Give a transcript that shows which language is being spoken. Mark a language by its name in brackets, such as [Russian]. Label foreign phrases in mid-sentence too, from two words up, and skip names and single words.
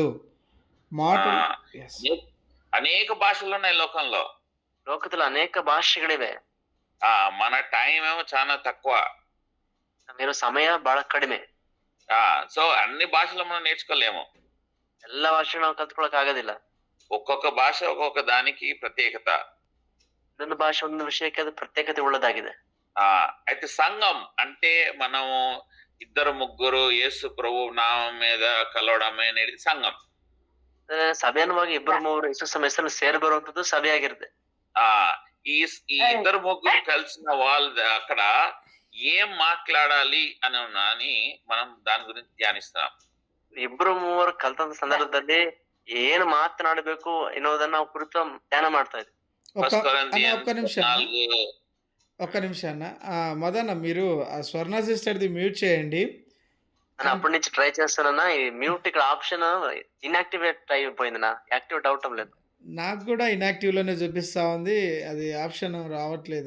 [Telugu] మాటలు Yes. అనేక భాషలు ఉన్నాయి లోకంలో. [Kannada] ಲೋಕದಲ್ಲಿ ಅನೇಕ ಭಾಷೆಗಳಿವೆ. [Telugu] మన టైం ఏమో చాలా తక్కువ. [Kannada] ನಮ್ಮಿರೋ ಸಮಯ ಬಹಳ ಕಡಿಮೆ. [Telugu] సో అన్ని భాషలు మనం నేర్చుకోలేము. [Kannada] ಎಲ್ಲ ಭಾಷೆ ನಾವು ಕಲ್ತ್ಕೊಳಕ್ ಆಗೋದಿಲ್ಲ. [Telugu] ఒక్కొక్క భాష ఒక్కొక్క దానికి ప్రత్యేకత. [Kannada] ಒಂದೊಂದು ಭಾಷೆ ಒಂದು ವಿಷಯಕ್ಕೆ ಅದು ಪ್ರತ್ಯೇಕತೆ ಉಳ್ಳದಾಗಿದೆ. [Telugu] అయితే సంఘం అంటే మనము ఇద్దరు ముగ్గురు యేసు ప్రభు నామం మీద కలవడమే అనేది సంఘం. [Kannada] ಸಭೆ ಅನ್ನುವಾಗ ಇಬ್ಬರು ಮೂವರು ಯೇಸು ಹೆಸರಲ್ಲಿ ಸೇರಿ ಬರುವಂತದ್ದು ಸಭೆ ಆಗಿರುತ್ತೆ. [Telugu] ఈ ఇద్దరు ముగ్గురు కలిసిన వాళ్ళు అక్కడ ఏం మాట్లాడాలి అని మనం దాని గురించి ధ్యానిస్తున్నాం. [Kannada] ಇಬ್ರು ಮೂವರು ಕಲ್ತಂತ ಸಂದರ್ಭದಲ್ಲಿ ಏನು ಮಾತನಾಡಬೇಕು ಎನ್ನುವುದನ್ನ ನಾವು ಕುರಿತು ಧ್ಯಾನ ಮಾಡ್ತಾ ಇದ್ವಿ. [Telugu] ఒక్క నిమిషం అన్న. మదన్న, మీరు ఆ స్వర్ణ సిస్టర్ది మ్యూట్ చేయండి. నేను అప్పటి నుంచి ట్రై చేస్తానన్నా. ఈ మ్యూట్ ఇక్కడ [English] option inactivate [Telugu] అయిపోయింది. యాక్టివేట్ అవటం లేదు. నాకు కూడా ఇన్యాక్టివ్ లోనే చూపిస్తా ఉంది, అది ఆప్షన్ రావట్లేదు.